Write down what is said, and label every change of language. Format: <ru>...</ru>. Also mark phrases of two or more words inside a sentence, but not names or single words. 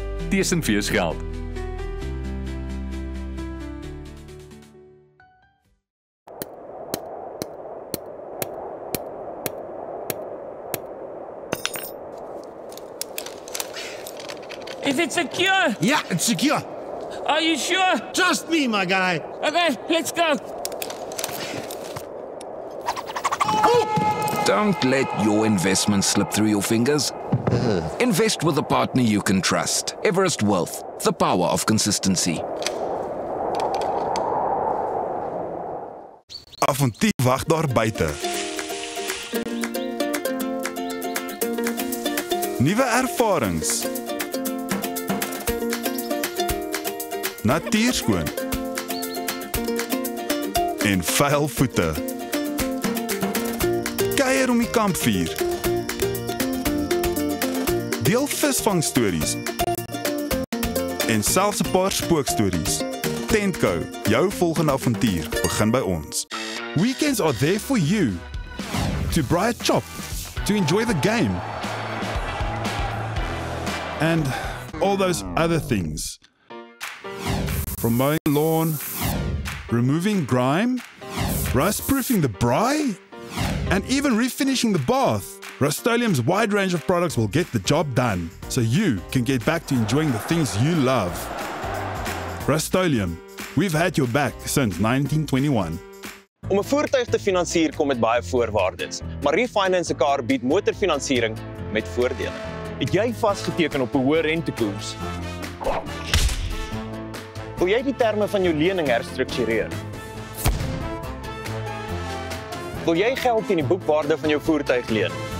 <af>Tesenfees geld.</af> <en>Is it secure? Yeah, it's secure. Are you sure? Trust me, my guy. Okay, let's go. Don't let your investment slip through your fingers. Invest with a partner you can trust. Everest Wealth, the power of consistency.</en> <af>Avontuur wag daar buite. Nuwe ervarings. Natuurskoon. En vuil voete. Kuier om die kampvuur. Deel visvangstories. En selfs 'n paar spookstories. Tentco, jou volgende avontuur begin by ons.</af> <en>Weekends are there for you. To braai 'n chop, to enjoy the game. And all those other things. From mowing the lawn, removing grime, rust-proofing the braai, and even refinishing the bath. Rust-Oleum's wide range of products will get the job done, so you can get back to enjoying the things you love. Rust-Oleum, we've had your back since 1921.</en> <af>Om 'n voertuig te finansier kom met baie voorwaardes, maar Refinance 'n Car bied motorfinansiering met voordele. Het jy vasgeteken op 'n hoë rentekoers? Wil jy die terme van jou lening herstruktureer? Wil jy geld teen die boekwaarde van jou voertuig leen?</af>